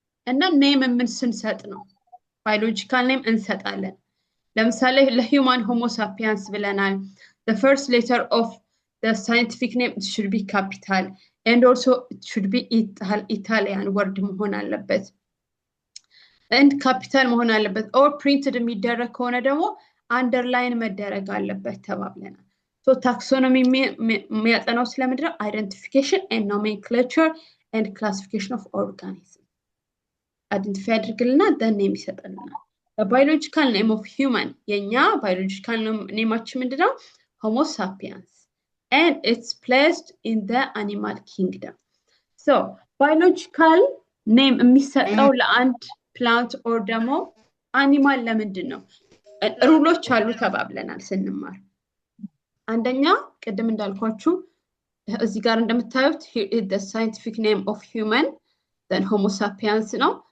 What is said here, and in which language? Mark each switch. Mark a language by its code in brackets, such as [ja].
[en] እና name [am] ምን ስንሰጥ ነው [en] biological name [am] እንሰጣለን ለምሳሌ [en] ለhuman homo sapiens ብለናል the first letter of the scientific name should be capital and also it should be Italian word [am] መሆን አለበት [en] and capital መሆን አለበት or printed [am] የሚደረግ ከሆነ ደግሞ አንደርላይን መደረግ አለበት ተባብለናል። ሶ ታክሶኖሚ የሚያጠናው ስለምንድን ነው? [en] አይደንቲፊኬሽን ኤንድ ኖሜንክሌቸር ኤንድ ክላሲፊኬሽን ኦፍ ኦርጋኒዝም አይደንቲፋይ [am] አድርግልና [en] ደን ኔም [am] ይሰጠልናል። [en] ባዮሎጂካል ኔም ኦፍ ሂውማን የኛ ባዮሎጂካል [am] ኔማችን ምንድን ነው? [en] ሆሞ ሳፒየንስ and it's placed in the animal kingdom. [am] So biological name የሚሰጠው ለአንድ ፕላንት ኦር ደግሞ አኒማል ለምንድን ነው? ሩሎች አሉ ተባብለናል ስንማር። አንደኛ ቅድም እንዳልኳችሁ እዚህ ጋር እንደምታዩት [en] here is the scientific name of human, then homo sapiens [am] ነው.